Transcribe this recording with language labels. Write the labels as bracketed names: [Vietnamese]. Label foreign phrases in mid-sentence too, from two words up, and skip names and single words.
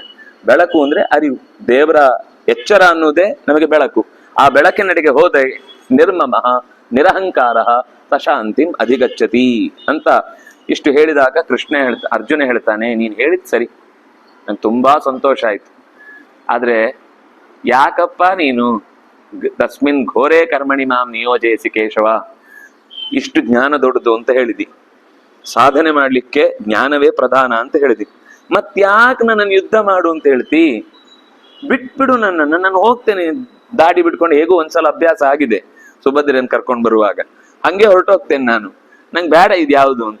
[Kannada] ಬೆಳಕು ಅಂದ್ರೆ ಅರಿವು, ದೇವರ ಎಚ್ಚರ ಅನ್ನೋದೇ ನಮಗೆ ಬೆಳಕು. ಆ ಬೆಳಕಿನಡೆಗೆ ಹೋದೆ [Sanskrit] ನಿರ್ಮಮಃ ನಿರಹಂಕಾರ ಸಶಾಂತಿಂ ಅಧಿಗಚ್ಚತಿ [Kannada] ಅಂತ ಇಷ್ಟು ಹೇಳಿದಾಗ ಅರ್ಜುನ ಹೇಳ್ತಾನೆ, ನೀನ್ ಹೇಳಿದ್ ಸರಿ, ನಂಗೆ ತುಂಬಾ ಸಂತೋಷ ಆಯ್ತು. ಆದ್ರೆ ಯಾಕಪ್ಪ ನೀನು [Sanskrit] ತಸ್ಮಿನ್ ಘೋರೇ ಕರ್ಮಣಿ ಮಾಂ ನಿಯೋಜಯಿಸಿ ಕೇಶವ, [Kannada] ಇಷ್ಟು ಜ್ಞಾನ ದೊಡ್ಡದು ಅಂತ ಹೇಳಿದಿ, ಸಾಧನೆ ಮಾಡ್ಲಿಕ್ಕೆ ಜ್ಞಾನವೇ ಪ್ರಧಾನ ಅಂತ ಹೇಳಿದಿ, ಮತ್ಯಾಕ್ ನನ್ನನ್ನು ಯುದ್ಧ ಮಾಡು ಅಂತ ಹೇಳ್ತಿ? ಬಿಟ್ಬಿಡು ನನ್ನನ್ನು, ನಾನು ಹೋಗ್ತೇನೆ. ದಾಡಿ ಬಿಟ್ಕೊಂಡು ಹೇಗೂ ಒಂದ್ಸಲ ಅಭ್ಯಾಸ ಆಗಿದೆ, ಸುಭದ್ರನ್ ಕರ್ಕೊಂಡು ಬರುವಾಗ ಹಂಗೆ ಹೊರಟೋಗ್ತೇನೆ ನಾನು, ನಂಗೆ ಬೇಡ ಇದು ಯಾವುದು ಅಂತ.